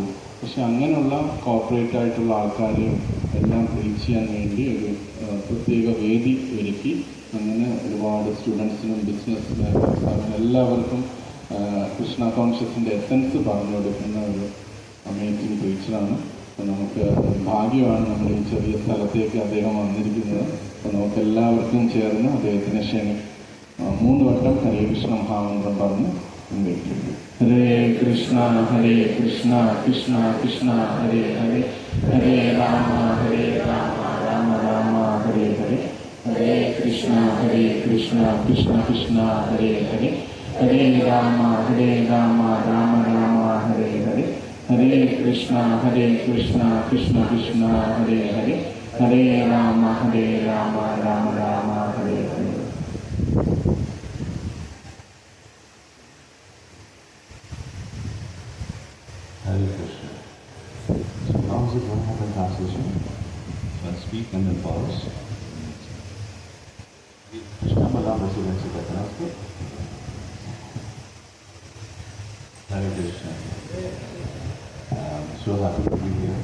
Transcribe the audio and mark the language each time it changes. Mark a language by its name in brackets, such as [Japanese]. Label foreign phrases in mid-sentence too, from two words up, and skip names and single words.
[Malayalam] പക്ഷെ അങ്ങനെയുള്ള കോർപ്പറേറ്റ് ആയിട്ടുള്ള ആൾക്കാരെയും എല്ലാം റീച്ച് ചെയ്യാൻ വേണ്ടി ഒരു പ്രത്യേക വേദി ഒരുക്കി അങ്ങനെ ഒരുപാട് [English] students-ിനും business [Malayalam] എല്ലാവർക്കും കൃഷ്ണ കോൺഷ്യസിൻ്റെ എസൻസ് പറഞ്ഞു കൊടുക്കുന്ന ഒരു [English] amazing teacher-ആണ്. [Malayalam] അപ്പോൾ നമുക്ക് ഭാഗ്യമാണ് നമ്മുടെ ഈ ചെറിയ സ്ഥലത്തേക്ക് അദ്ദേഹം വന്നിരിക്കുന്നത്. അപ്പോൾ നമുക്ക് എല്ലാവർക്കും ചേർന്ന് അദ്ദേഹത്തിനെ 3 വട്ടം ഹരേ കൃഷ്ണ മഹാമന്ത്രം പറഞ്ഞ് ഹരേ കൃഷ്ണ കൃഷ്ണ കൃഷ്ണ ഹരേ ഹരേ, ഹരേ രാമ രാമ രാമ ഹരേ ഹരേ, ഹരേ കൃഷ്ണ കൃഷ്ണ കൃഷ്ണ ഹരേ ഹരേ, ഹരേ രാമ രാമ രാമ ഹരേ ഹരേ, ഹരേ കൃഷ്ണ കൃഷ്ണ കൃഷ്ണ ഹരേ ഹരേ, ഹരേ രാമ രാമ രാമ ഹരേ ഹരേ. [English] Hare Krishna. So now is it going to happen translation? So I'll speak and then pause. Krishna Balam Residency Katanasthi. Hare Krishna. So happy to be here.